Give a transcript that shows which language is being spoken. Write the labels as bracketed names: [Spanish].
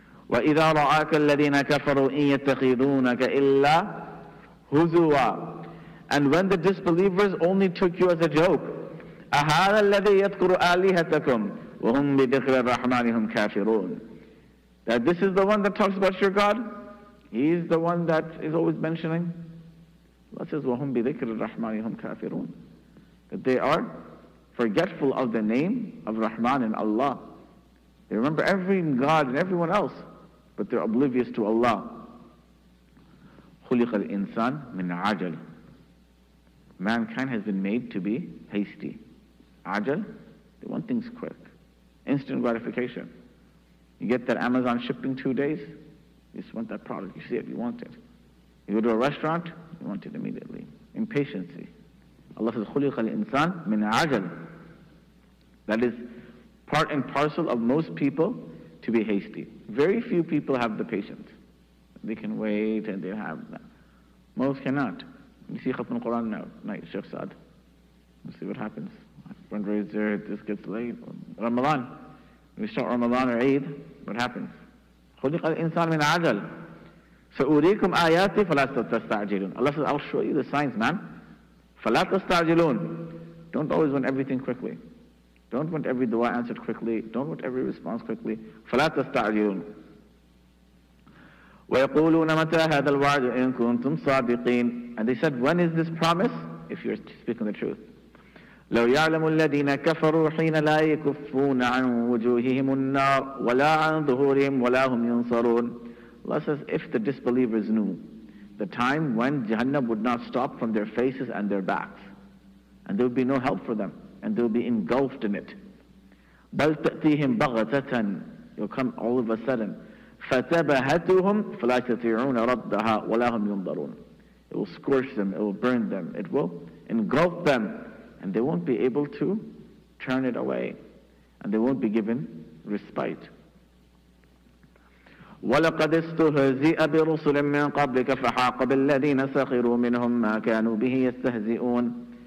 [Arabic] وَإِذَا رَآكَ الَّذِينَ كَفَرُوا إِن يَتَّخِذُونَكَ إِلَّا هُزُوًا. [English] And when the disbelievers only took you as a joke, [Arabic] أَهَذَا الَّذِي يَذْكُرُ آلِهَتَكُمْ وَهُمْ بِذِكْرِ الرَّحْمَنِ هُمْ كَافِرُونَ. [English] That this is the one that talks about your God? He's the one that is always mentioning? Allah says, [Arabic] وَهُمْ بِذِكْرِ الرَّحْمَنِ هُمْ كَافِرُونَ. [English] That they are forgetful of the name of Rahman and Allah. They remember every God and everyone else, but they're oblivious to Allah. [Arabic] خُلِقَ الْإِنسَانِ مِنْ عَجَلٍ. [English] Mankind has been made to be hasty. Ajal, they want things quick. Instant gratification. You get that Amazon shipping 2 days, you just want that product. You see it, you want it. You go to a restaurant, you want it immediately. Impatience. Allah says, [Arabic] خُلِقَ الْإِنسَانِ مِنْ عَجَلٍ. [English] That is part and parcel of most people to be hasty. Very few people have the patience. They can wait and they have that. Most cannot. You see Khatm al-Quran now, night, Sheikh Saad. You see what happens. Fundraiser, this gets late. Ramadan. We start Ramadan or Eid, what happens? [Arabic] خُلِقَ الْإِنسَانِ مِنْ عَجَلٍ. سَأُرِيكُمْ آيَاتِي فَلَا تَسْتَعْجِلُونَ. [English] Allah says, I'll show you the signs, man. [Arabic] فَلَا تَسْتَعْجِلُونَ. [English] Don't always want everything quickly. Don't want every dua answered quickly. Don't want every response quickly. [Arabic] فَلَا تَسْتَعْجِلُونَ. وَيَقُولُونَ مَتَى هَذَا الْوَعْدُ إِن كُنتُمْ صَادِقِينَ. [English] And they said, when is this promise? If you're speaking the truth. [Arabic] لو يعلم الذين كفروا حين لا يكفون عن وجوههم النار ولا عن ظهورهم ولا هم ينصرون. [English] Allah says, if the disbelievers knew the time when Jahannam would not stop from their faces and their backs, and there would be no help for them, and they will be engulfed in it. [Arabic] بل تأتيهم بغتة. [English] It will come all of a sudden. [Arabic] فتبهتهم فلا يستطيعون ردها ولا هم ينظرون. [English] It will scorch them, it will burn them, it will engulf them, and they won't be able to turn it away, and they won't be given respite. [Arabic] وَلَقَدْ اسْتُهْزِئَ بِرُسُلٍ مِّن قَبْلِكَ فَحَاقَ بِالَّذِينَ سَخِرُوا مِنْهُم مَّا كَانُوا بِهِ يَسْتَهْزِئُونَ.